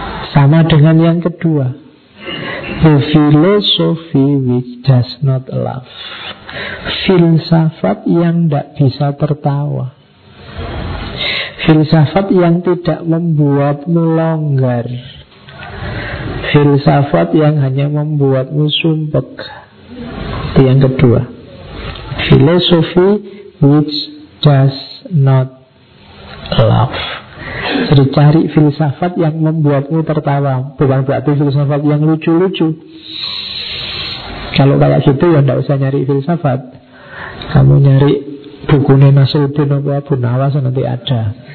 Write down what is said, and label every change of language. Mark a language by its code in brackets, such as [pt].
[id] Sama dengan yang kedua, [en] the philosophy which does not laugh. [id] Filsafat yang tidak bisa tertawa. Filsafat yang tidak membuatmu longgar. Filsafat yang hanya membuatmu sumpek. Itu yang kedua. [en] Philosophy which does not laugh. [id] Jadi cari filsafat yang membuatmu tertawa. Bukan berarti filsafat yang lucu-lucu. Kalau kayak gitu ya enggak usah nyari filsafat. Kamu nyari bukunya Nasruddin atau Abu Nawas nanti ada.